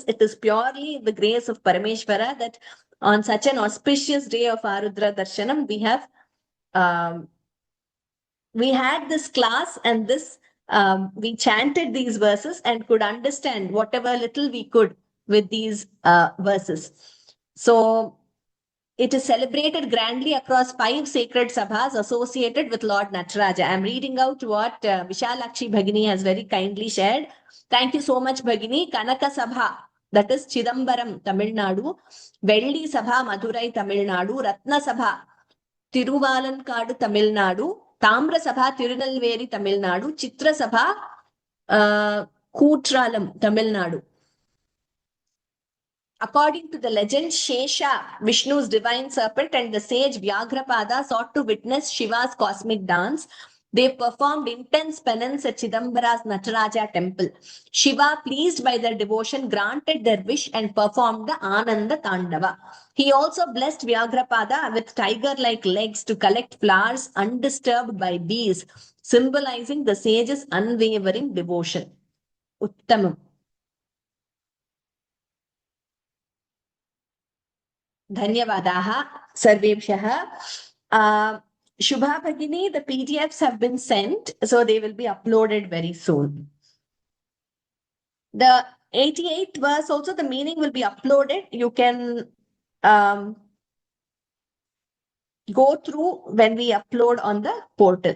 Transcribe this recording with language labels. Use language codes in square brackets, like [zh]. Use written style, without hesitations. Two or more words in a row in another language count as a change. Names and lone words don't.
[en] It is purely the grace of Parameshvara that on such an auspicious day of Arudra Darshanam, we had this class, and we chanted these verses and could understand whatever little we could with these verses. So it is celebrated grandly across 5 sacred sabhas associated with Lord Nataraja. I am reading out what Vishalakshi Bhagini has very kindly shared. Thank you so much, Bhagini. Kanaka Sabha, that is Chidambaram, Tamil Nadu. Velli Sabha, Madurai, Tamil Nadu. Ratna Sabha, Tiruvalankkadu, Tamil Nadu. Tamra Sabha, Tirunelveli, Tamil Nadu. Chitra Sabha, Kootralam, Tamil Nadu. According to the legend, Shesha, Vishnu's divine serpent, and the sage Vyagrapada sought to witness Shiva's cosmic dance. They performed intense penance at Chidambara's Nataraja temple. Shiva, pleased by their devotion, granted their wish and performed the Ananda Tandava. He also blessed Vyagrapada with tiger-like legs to collect flowers undisturbed by bees, symbolizing the sage's unwavering devotion. Uttamam. [sa] धन्यवादः सर्वेभ्यः. [en] Shubha Bhagini, the PDFs have been sent, so they will be uploaded very soon. The 88th verse also, the meaning will be uploaded. You can go through when we upload on the portal.